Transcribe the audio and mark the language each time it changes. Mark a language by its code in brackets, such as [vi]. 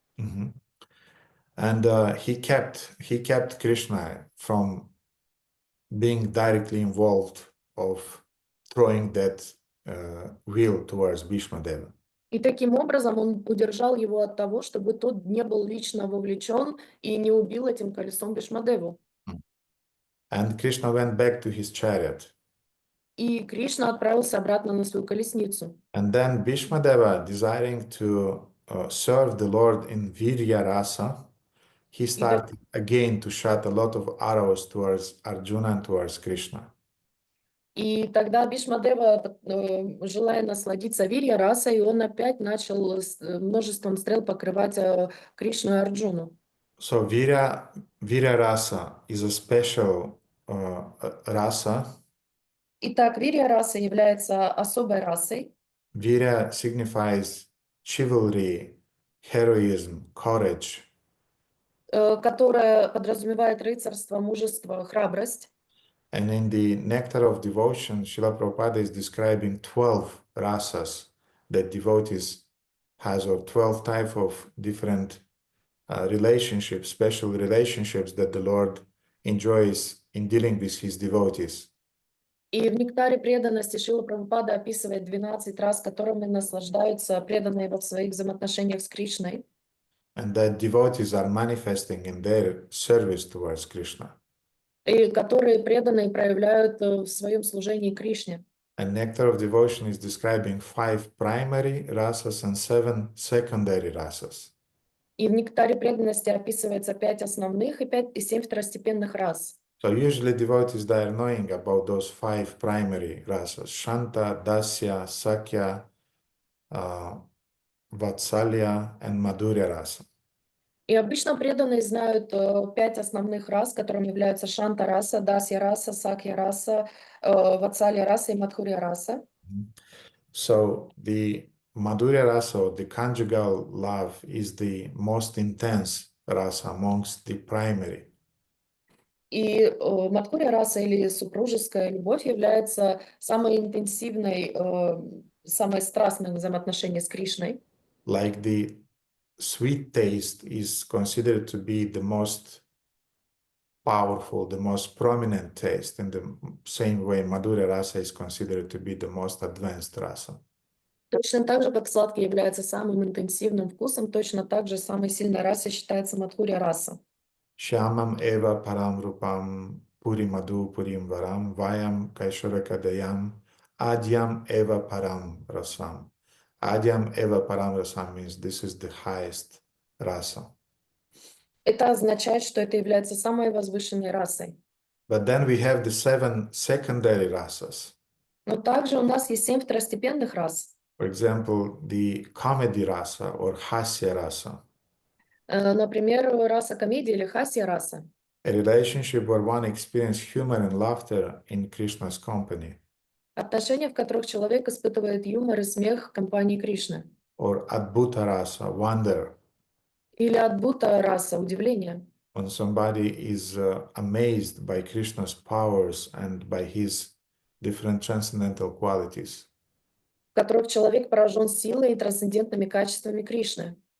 [en] Mhm. And he kept Krishna from being directly involved of throwing that wheel towards Bhīṣmadeva. [ru] И таким образом он удержал его от того, чтобы тот не был лично вовлечен и не убил этим колесом Бhīṣmadevу. [en] And Krishna went back to his chariot. [ru] И Кришна отправился обратно на свою колесницу. [en] And then Bhīṣmadeva, desiring to serve the Lord in Virya Rasa, he started again to shoot a lot of arrows towards Arjuna and towards Krishna. [ru] И тогда Бhīṣmadeva, желая насладиться Вирья расой, он опять начал множеством стрел покрывать Кришну и Арджуну. [en] So Virya Rasa is a special rasa. [ru] Итак, Вирья раса является особой расой. [en] Virya signifies chivalry, heroism, courage. [ru] Которая подразумевает рыцарство, мужество, храбрость. [en] And in the Nectar of Devotion, Srila Prabhupada is describing 12 rasas that devotees has, or 12 type of different relationships, special relationships that the Lord enjoys in dealing with his devotees. [ru] И в нектаре преданности Шрила Прабхупада описывает 12 раз, которыми наслаждаются преданные в своих взаимоотношениях с Кришной. [en] And that devotees are manifesting in their service towards Krishna. [ru] И которые преданные проявляют в своем служении Кришне. [en] And Nectar of Devotion is describing 5 primary rasas and 7 secondary rasas. [ru] И в нектаре преданности описывается 5 основных и 7 второстепенных рас. [en] So usually devotees, they are knowing about those 5 primary rasas: Shanta, Dasya, Sakya, Vatsalya, and Madhurya rasa. [ru] И обычно преданные знают 5 основных рас, которыми являются Шанта-раса, Дасья-раса, Сакья-раса, Ватсалья-раса и Мадхурья-раса. [en] So the Madhurya rasa, or the conjugal love, is the most intense rasa amongst the primary. [ru] И Мадхурья-раса или супружеская любовь является самой интенсивной, самой страстной взаимоотношением с Кришной. [en] Like the sweet taste is considered to be the most powerful, the most prominent taste, in the same way Madhurya rasa is considered to be the most advanced rasa. [ru] Точно так же, как сладкий является самым интенсивным вкусом, точно так же самой сильной расой считается Мадхурья-раса. [sa] Shyamam eva param rupam puri madhu purim varam vayam kaisharakadayam adyam eva param rasam. Adyam eva param rasam [en] means this is the highest rasa. [ru] Это означает, что это является самой возвышенной расой. [en] But then we have the 7 secondary rasas. [ru] Но также у нас есть 7 второстепенных рас. [en] For example, the comedy rasa or hasya rasa. [ru] Например, раса комедии или хасья-раса. [en] A relationship where one experiences humor and laughter in Krishna's company. [ru] Отношения, в которых человек испытывает юмор и смех в компании Кришны. [en] Or adbhuta rasa, wonder. [ru] Или адбута-раса, удивление. [en] When somebody is amazed by Krishna's powers and by his different transcendental qualities. [ru] В которых человек поражен силой и трансцендентными качествами Кришны.